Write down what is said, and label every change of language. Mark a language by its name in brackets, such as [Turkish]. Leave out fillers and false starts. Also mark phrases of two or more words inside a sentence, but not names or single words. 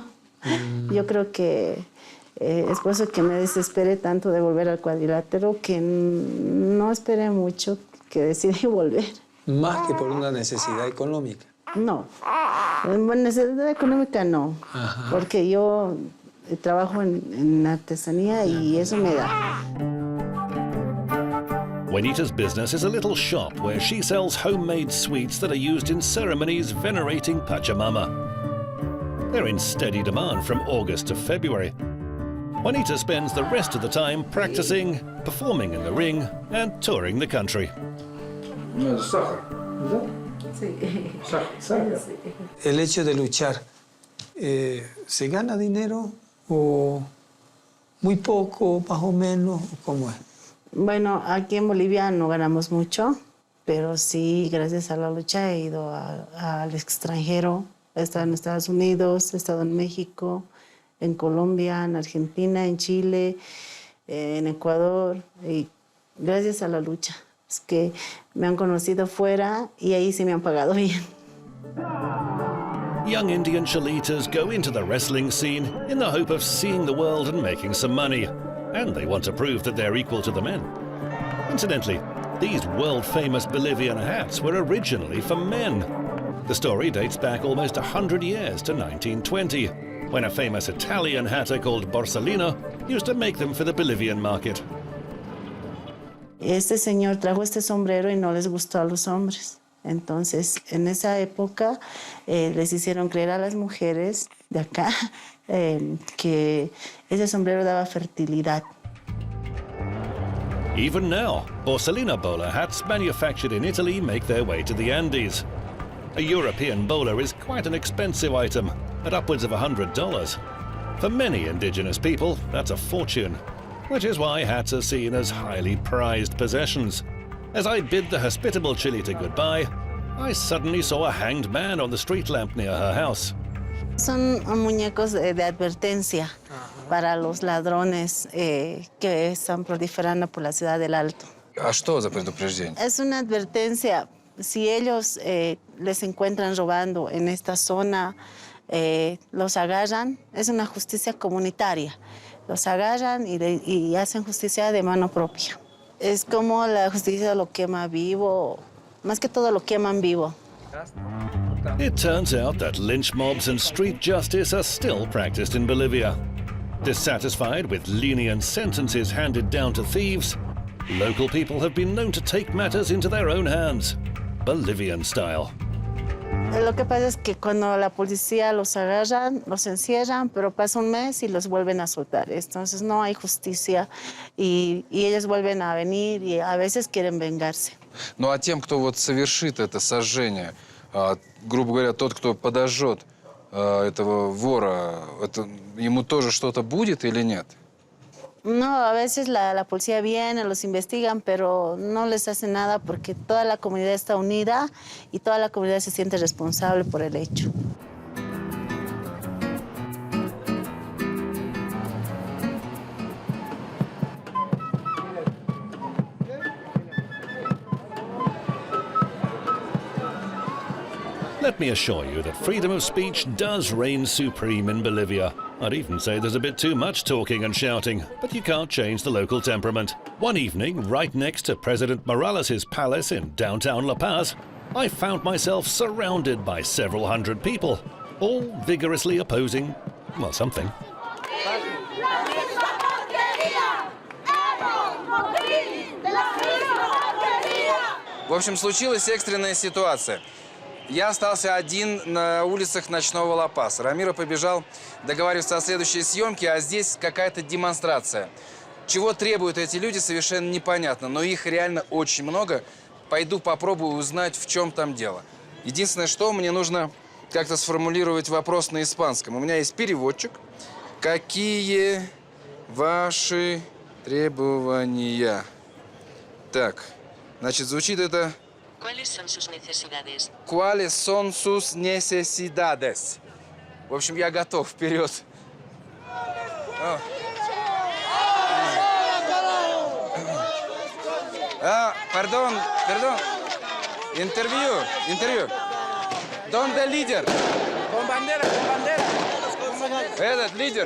[Spanish] Yo creo que es por eso que me desesperé tanto de volver al cuadrilátero que no esperé mucho, que decidí volver. Más que por una necesidad económica. No, necesidad económica no, porque yo trabajo en artesanía y eso me da. [English] Juanita's business is a little shop where she sells homemade sweets that are used in ceremonies venerating Pachamama. They're in steady demand from August to February. Juanita spends the rest of the time practicing, performing in the ring, and touring the country. [Spanish] El hecho de luchar, ¿se gana dinero o muy poco, más o menos? ¿Cómo es? Bueno, aquí en Bolivia no ganamos mucho, pero sí, gracias a la lucha he ido al extranjero. He estado en Estados Unidos, he estado en México, en Colombia, en Argentina, en Chile, en Ecuador. Y gracias a la lucha. Es que me han conocido fuera y ahí sí me han pagado bien. [English] Young Indian Cholitas go into the wrestling scene in the hope of seeing the world and making some money. And they want to prove that they're equal to the men. Incidentally, these world-famous Bolivian hats were originally for men. The story dates back almost 100 years to 1920, when a famous Italian hatter called Borsalino used to make them for the Bolivian market. [Spanish] Este señor trajo este sombrero y no les gustó a los hombres. Entonces, en esa época, les hicieron creer a las mujeres de acá que ese sombrero daba fertilidad. [English] Even now, Borsalino bowler hats manufactured in Italy make their way to the Andes. A European bowler is quite an expensive item, at upwards of $100. For many indigenous people, that's a fortune, which is why hats are seen as highly prized possessions. As I bid the hospitable Chilita goodbye, I suddenly saw a hanged man on the street lamp near her house. [Spanish] Son muñecos de advertencia para los ladrones que están proliferando por la ciudad del Alto. [Russian] А что за предупреждение? [Spanish] Es una advertencia. Si ellos les encuentran robando en esta zona, los agarran, es una justicia comunitaria. Los agarran y hacen justicia de mano propia. Es como la justicia lo quema vivo, más que todo lo queman vivo. [English] It turns out that lynch mobs and street justice are still practiced in Bolivia. Dissatisfied with lenient sentences handed down to thieves, local people have been known to take matters into their own hands, Bolivian style. [Spanish] Lo que pasa es que cuando la policía los agarran, los encierran, pero pasa un mes y los vuelven a soltar. Entonces no hay justicia y ellos vuelven a venir y a veces quieren vengarse. [Russian] Ну а тем, кто вот совершит это сожжение, грубо говоря, тот, кто подожжет этого вора, ему тоже что-то будет или нет? [Spanish] No, a veces la policía viene, los investigan, pero no les hace nada porque toda la comunidad está unida y toda la comunidad se siente responsable por el hecho. [English] Let me assure you that freedom of speech does reign supreme in Bolivia. I'd even say there's a bit too much talking and shouting, but you can't change the local temperament. One evening, right next to President Morales' palace in downtown La Paz, I found myself surrounded by several hundred people, all vigorously opposing, well, something. [Russian] В общем, случилась экстренная ситуация. Я остался один на улицах ночного Ла-Паса. Рамиро побежал договариваться о следующей съемке, а здесь какая-то демонстрация. Чего требуют эти люди, совершенно непонятно, но их реально очень много. Пойду попробую узнать, в чем там дело. Единственное, что мне нужно как-то сформулировать вопрос на испанском. У меня есть переводчик. Какие ваши требования? Так, значит, звучит это... [Spanish] ¿Cuáles son sus necesidades? ¿Cuáles son sus necesidades? [Russian] В общем, я готов. Вперед. Perdón. Интервью. [Spanish] ¿Dónde el líder? Con bandera. [Russian] Этот лидер.